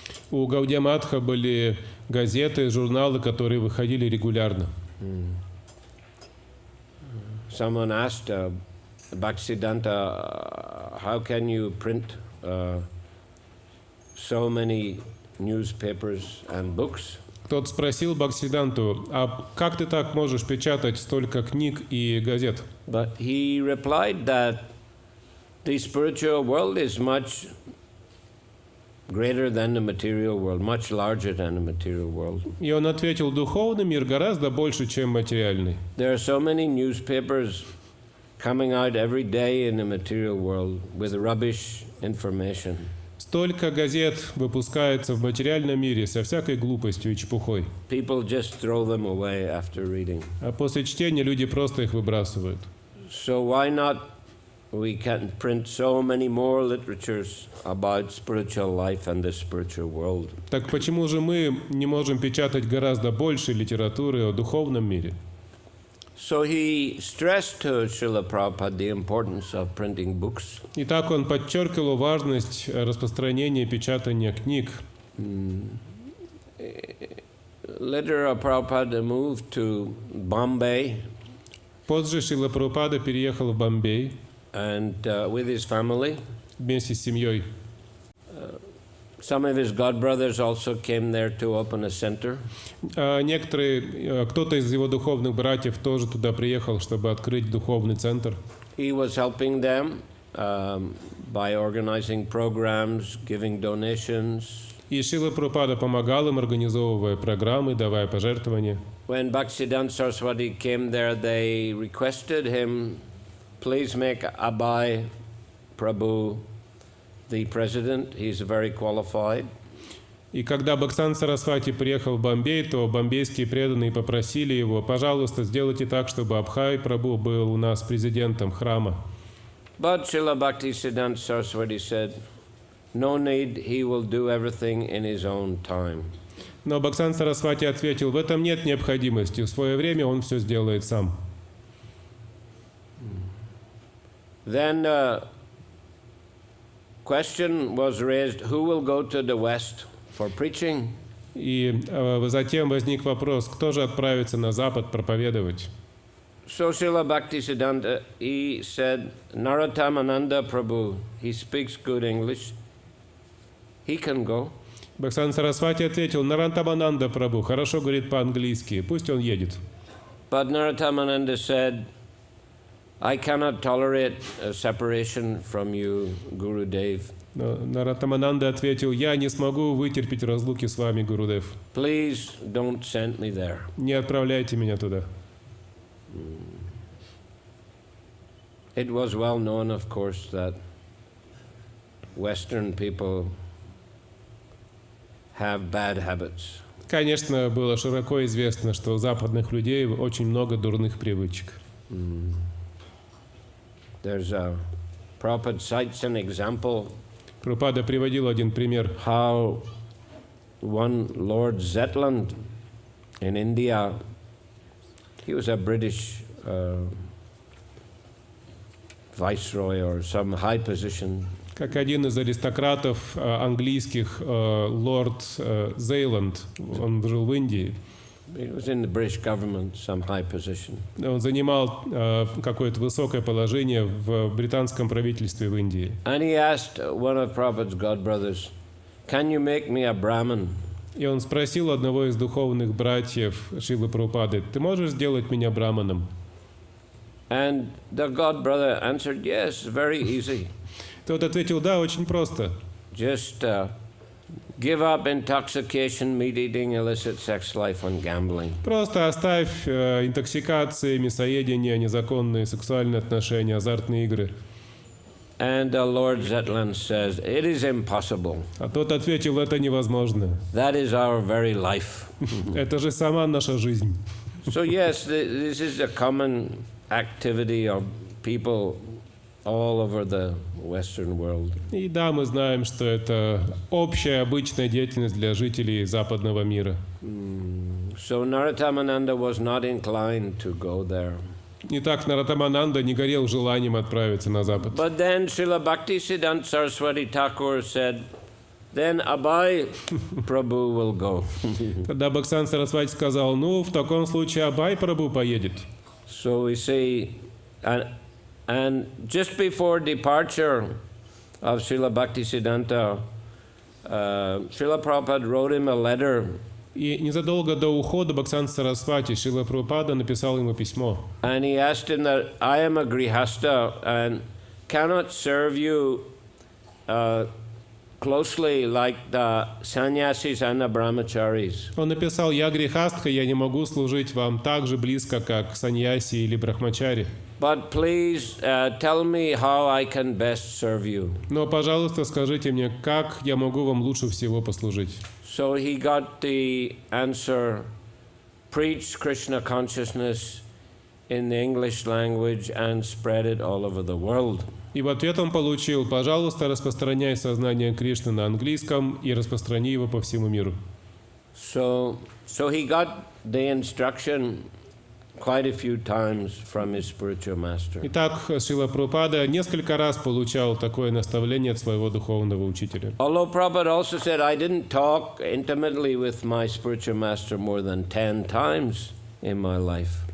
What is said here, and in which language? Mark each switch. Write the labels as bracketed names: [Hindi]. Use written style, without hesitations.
[Russian] У Гаудия-матха были газеты, журналы, которые выходили регулярно. [English] Someone asked Bhaktisiddhanta, how can you print so many newspapers and books? [Russian] Кто-то спросил Бхактисидданту: а как ты так можешь печатать столько книг и газет? [English] But he replied that the spiritual world is much greater than the material world, much larger than the material world. [Russian] И он ответил: духовный мир гораздо больше, чем материальный. [English] There are so many newspapers coming out every day in the material world with rubbish information. [Russian] Столько газет выпускается в материальном мире со всякой глупостью и чепухой. [English] People just throw them away after reading. [Russian] А после чтения люди просто их выбрасывают. [English] So why not we can print so many more literatures about spiritual life and the spiritual world? [Russian] Так почему же мы не можем печатать гораздо больше литературы о духовном мире? [English] So he stressed to Srila Prabhupada the importance of printing books. [Russian] И так он подчеркивал важность распространения печатания книг. [English] Later, Prabhupada moved to Bombay [Russian] Позже Шрила Прабхупада переехал в Бомбей [English] and with his family. [Russian] вместе с семьей. [English] Some of his godbrothers also came there to open a center. [Russian] Кто-то из его духовных братьев тоже туда приехал, чтобы открыть духовный центр. [English] He was helping them by organizing programs, giving donations. [Russian] И Шрила Прабхупада помогал им, организовывая программы, давая пожертвования. [English] When Bhaktisiddhanta Saraswati came there, they requested him, please make Abhay Prabhu the president. He's very qualified. [Russian] И когда Бхактисиданта Сарасвати приехал в Бомбей, то бомбейские преданные попросили его, пожалуйста, сделайте так, чтобы Абхай Прабху был у нас президентом храма. [English] But Srila Bhaktisiddhanta Saraswati said, no need, he will do everything in his own time. [Russian] Но Бхактисиданта Сарасвати ответил, в этом нет необходимости, в свое время он все сделает сам. [English] Then question was raised, who will go to the West for preaching? [Russian] И затем возник вопрос, кто же отправится на Запад проповедовать? [English] So Srila Bhaktisiddhanta, he said, Narottam-Ananda Prabhu, he speaks good English, he can go. [Russian] Бхактисиданта Сарасвати ответил, Наротtam-Ананда Прабху хорошо говорит по-английски, пусть он едет. [English] But Narottam-Ananda said, I cannot tolerate a separation from you, Gurudev. [Russian] Но Наротtam-Ананда ответил, я не смогу вытерпеть разлуки с вами, Гурудев. [English] Please don't send me there. [Russian] Не отправляйте меня туда. [English] It was well known, of course, that Western people have bad habits. [Russian] Конечно, было широко известно, что у западных людей очень много дурных привычек. [English] There's a Prabhupada cites an example [Russian] Прабхупада приводил один пример, [English] how one Lord Zetland in India, he was a British viceroy or some high position. [Russian] как один из аристократов английских, лорд Зейланд, он жил в Индии, [English] He was in the British government, some high position. [Russian] он занимал какое-то высокое положение в британском правительстве в Индии. [English] And he asked one of Prabhupada's godbrothers, can you make me a Brahmin? [Russian] И он спросил одного из духовных братьев Шрилы Прабхупады, ты можешь сделать меня браманом? [English] And the godbrother answered, yes, very easy. [Russian] Тот ответил, да, очень просто. [English] Just give up intoxication, meat eating, illicit sex life, and gambling. [Russian] Просто оставь интоксикации, мясоедение, незаконные сексуальные отношения, азартные игры. [English] And the Lord Zetland says, it is impossible. [Russian] А тот ответил, это невозможно. [English] That is our very life. [Russian] Это же сама наша жизнь. [English] So yes, this is a common activity of people all over the Western world. [Russian] И да, мы знаем, что это общая, обычная деятельность для жителей западного мира. [English] So Narottam-Ananda was not inclined to go there. [Russian] Итак, Наротtam-Ананда не горел желанием отправиться на Запад. [English] But then Srila Bhaktisiddhanta Saraswati Thakur said, then Abhay Prabhu will go. [Russian] Тогда Бхактисиданта Сарасвати сказал, ну, в таком случае Абхай Прабху поедет. [English] So we see, and just before departure of Srila Bhaktisiddhanta, Srila Prabhupada wrote him a letter. [Russian] И незадолго до ухода Бхактисиданта Сарасвати Шрила Прабхупада написал ему письмо. [English] And he asked him that I am a grihasta and cannot serve you closely like the sannyasis and the brahmacharis. [Russian] Он написал, я грехастха, я не могу служить вам так же близко, как саньяси или брахмачари. [English] But please tell me how I can best serve you. [Russian] Но, пожалуйста, скажите мне, как я могу вам лучше всего послужить. [English] So he got the answer, preach Krishna consciousness in the English language and spread it all over the world. [Russian] И в ответ он получил, пожалуйста, распространяй сознание Кришны на английском и распространи его по всему миру. [English] So he got the instruction quite a few times from his spiritual master. [Russian] Итак, Шрила Прабхупада несколько раз получал такое наставление от своего духовного учителя. [English] Although Prabhupada also said, I didn't talk intimately with my spiritual master more than 10 times in my life.